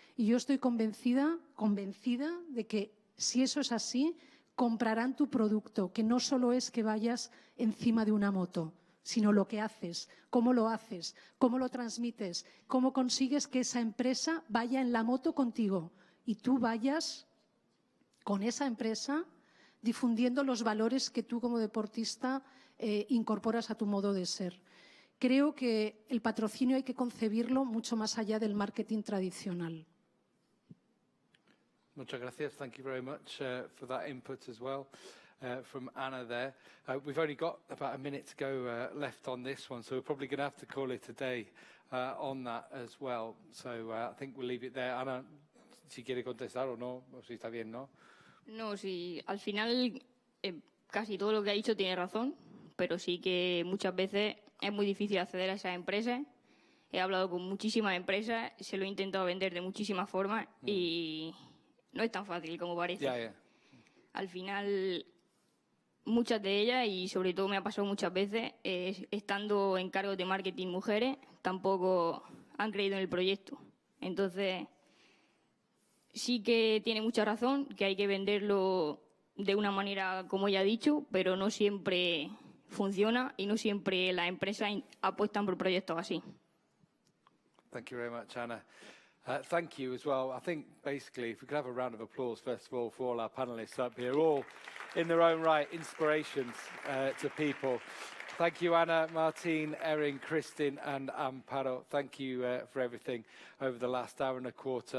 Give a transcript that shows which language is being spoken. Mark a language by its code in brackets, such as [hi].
[es] Y yo estoy convencida de que si eso es así, comprarán tu producto, que no solo es que vayas encima de una moto, sino lo que haces, cómo lo transmites, cómo consigues que esa empresa vaya en la moto contigo y tú vayas con esa empresa difundiendo los valores que tú como deportista incorporas a tu modo de ser. Creo que el patrocinio hay que concebirlo mucho más allá del marketing tradicional. Muchas gracias. [en] Thank you very much for that input as well. From Anna there. We've only got about a minute to go left on this one, so we're probably going to have to call it a day on that as well. So I think we'll leave it there. [es] Ana, si quiere contestar o no, o si está bien, ¿no? No, sí, al final casi todo lo que ha dicho tiene razón, pero sí que muchas veces es muy difícil acceder a esas empresas. He hablado con muchísimas empresas, se lo he intentado vender de muchísimas formas y no es tan fácil como parece. [en] Yeah. [es] Al final, muchas de ellas, y sobre todo me ha pasado muchas veces, estando en cargos de marketing mujeres, tampoco han creído en el proyecto. Entonces, sí que tiene mucha razón, que hay que venderlo de una manera como ella ha dicho, pero no siempre funciona y no siempre las empresas apuestan por proyectos así. [en] Thank you very much, Anna. Thank you as well. I think basically if we could have a round of applause first of all for all our panelists up here, all in their own right inspirations to people. Thank you, Anna, Martine, Erin, Kristin and Amparo. Thank you for everything over the last hour and a quarter.